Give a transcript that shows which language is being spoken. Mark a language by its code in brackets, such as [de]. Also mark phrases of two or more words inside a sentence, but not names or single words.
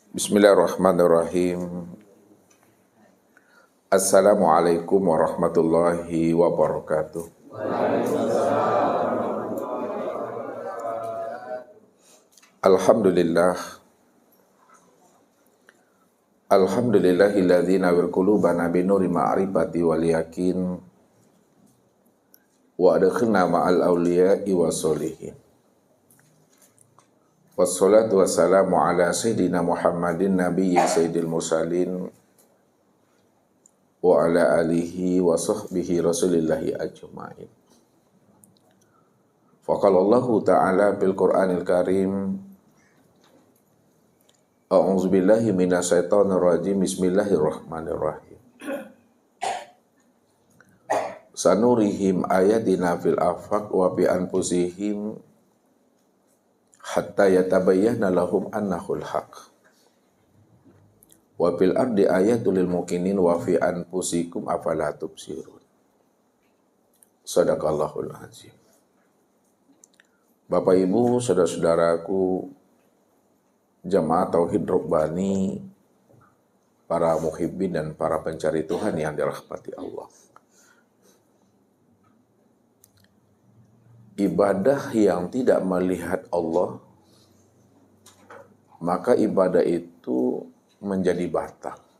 [ar] بسم الله الرحمن الرحيم. السلام عليكم ورحمة الله وبركاته. Alhamdulillah. الحمد لله الذي نوّر قلوبنا بنور معرفة واليقين وأدخلنا مع الأولياء والصالحين. والصلاة والسلام على سيدنا محمد نبي سيد المرسلين وعلى آله وصحبه رسول الله أجمعين. فقال الله تعالى بالقرآن الكريم، أعوذ بالله من الشيطان الرجيم. بسم الله الرحمن الرحيم. سنريهم آياتنا في الآفاق وبأنفسهم حتى يتبين لهم أنه الحق. وفي الأرض آيات للمؤمنين وفي أنفسكم أفلا تبصرون. صدق الله العظيم. [id] Bapak Ibu, saudara-saudaraku, jamaah Tauhid Rabbani, para muhibbin dan para pencari Tuhan yang dirahmati Allah. Ibadah yang tidak melihat Allah, maka ibadah itu menjadi batal.